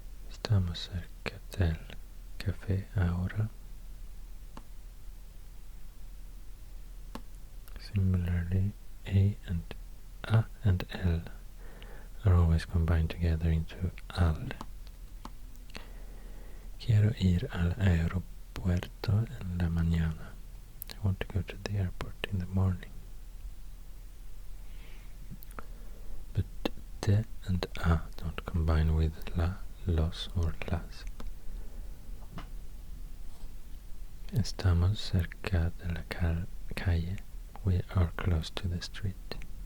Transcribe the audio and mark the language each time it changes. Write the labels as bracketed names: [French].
[Spanish] Estamos cerca del café ahora. [English] Similarly, A and L are always combined together into al. [Spanish] Quiero ir al aeropuerto en la mañana. [English] I want to go to the airport in the morning. But de and a don't combine with la, los or las. [Spanish] Estamos cerca de la calle. [English] We are close to the street.